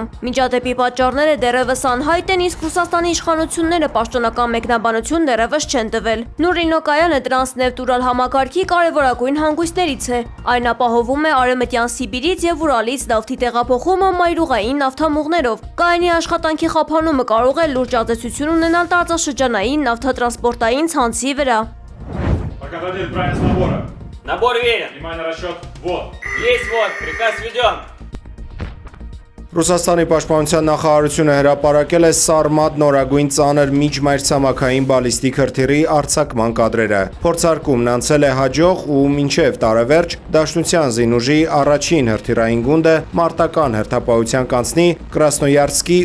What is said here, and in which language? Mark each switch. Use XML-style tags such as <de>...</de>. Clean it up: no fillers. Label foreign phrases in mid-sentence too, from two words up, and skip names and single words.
<hy>Միջադեպի պատճառները դեռևս անհայտ են, իսկ Ռուսաստանի իշխանությունները պաշտոնական մեկնաբանություն դեռևս չեն տվել։ Նուրլինո կայանը տրանսնեֆտ Ուրալ համակարգի կարևորագույն հանգույցներից է։ Այն ապահովում է Արևմտյան Սիբիրից եւ Ուրալից նավթի տեղափոխումը մայրուղային նավթամուղներով։ Կայանի աշխատանքի խափանումը կարող է լուրջ ազդեցություն ունենալ տարածաշրջանային նավթատրանսպորտային ցանցի վրա։</hy> <ru>Набор верен. Внимание, расчет. Вот. Есть вот. Приказ введен.</ru> <hy>Ռուսաստանի պաշտպանության նախարարությունը հրապարակել է Սարմատ նորագույն ծանր միջմայրցամաքային բալիստիկ հրթիռի արձակման կադրերը։ Փորձարկումն անցել է հաջող ու մինչև տարեվերջ Դաշնության զինուժի առաջին հրթիռային գունդը մարտական հերթապահության կանցնի Կրասնոյարսկի</hy>